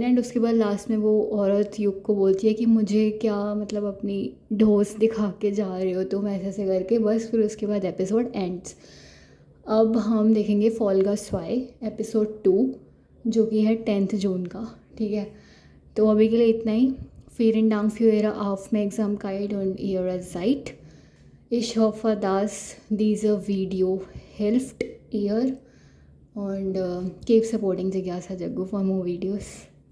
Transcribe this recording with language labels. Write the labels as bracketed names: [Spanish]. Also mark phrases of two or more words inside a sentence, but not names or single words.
[Hindi] एंड उसके बाद लास्ट में वो औरत युग को बोलती है कि मुझे क्या मतलब अपनी ढोस दिखा के जा रहे हो तुम, ऐसे ऐसे करके। बस फिर उसके बाद [English] episode ends. [Hindi] अब हम देखेंगे फॉल गर्ल्स 5 एपिसोड 2, जो कि है 10 जून का। ठीक है, तो अभी के लिए इतना ही। [German] Vielen Dank für Ihre Aufmerksamkeit und Ihre Zeit. Ich hoffe, dass diese Video hilft ihr und [English] keep supporting [German] Jigyasa Jaggu [English] for more videos.